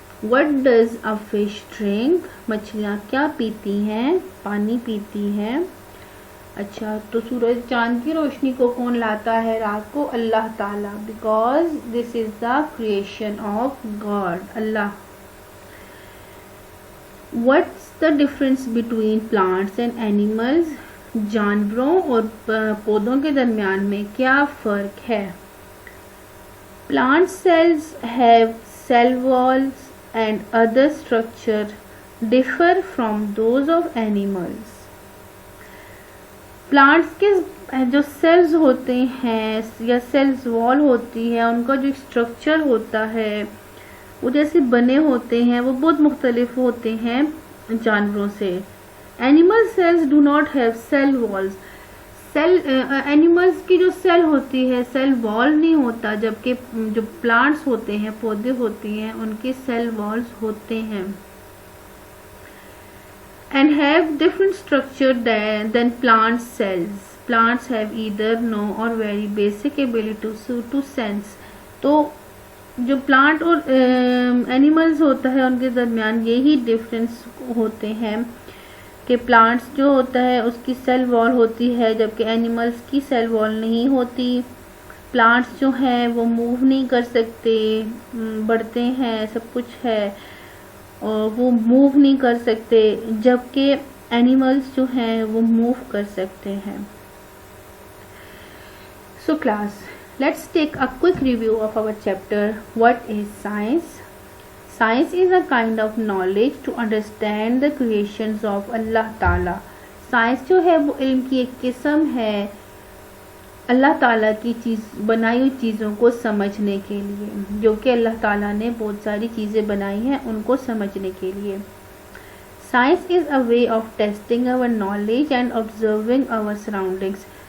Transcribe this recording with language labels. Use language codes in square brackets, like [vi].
[en] What does a fish drink، [ur] مچھلیاں کیا پیتی ہیں، پانی پیتی ہیں. اچھا، تو سورج چاند کی روشنی کو کون لاتا ہے رات کو؟ اللہ تعالیٰ، [en] because this is the creation of God، [ur] Allah. [en] What's the difference between plants and animals، [ur] جانوروں اور پودوں کے درمیان میں کیا فرق ہے؟ [en] Plant cells have cell walls and other structure differ from those of animals. [ur] Plants کے جو سیلز ہوتے ہیں یا سیلز وال ہوتی ہے، ان کا جو اسٹرکچر ہوتا ہے وہ جیسے بنے ہوتے ہیں، وہ بہت مختلف ہوتے ہیں جانوروں سے. [en] animal cells do not have cell walls, [ur] animals کی جو سیل ہوتی ہے سیل وال نہیں ہوتا، جبکہ جو پلانٹس ہوتے ہیں، پودے ہوتے ہیں، ان کے سیل والز ہوتے ہیں. [en] And have different structure than plant cells. Plants have either no or very basic ability to sense. [ur] تو جو پلانٹ اور اینیملز ہوتا ہے ان کے درمیان یہی ڈفرینس ہوتے ہیں کہ پلانٹس جو ہوتا ہے اس کی سیل وال ہوتی ہے، جبکہ اینیملز کی سیل وال نہیں ہوتی. پلانٹس جو ہیں وہ موو نہیں کر سکتے، بڑھتے ہیں، سب کچھ ہے اور وہ موو نہیں کر سکتے، جبکہ اینیملز جو ہیں وہ موو کر سکتے ہیں. [en] So class, let's take a quick review of our chapter. What is science? Science is a kind of knowledge to understand the creations of Allah Ta'ala. [ur] Science جو ہے وہ علم کی ایک قسم ہے اللہ تعالیٰ کی بنائی ہوئی چیزوں کو سمجھنے کے لیے، جو کہ اللہ تعالیٰ نے بہت ساری چیزیں بنائی ہیں ان کو سمجھنے کے لیے. [en] Science is a way of testing our knowledge and observing our surroundings.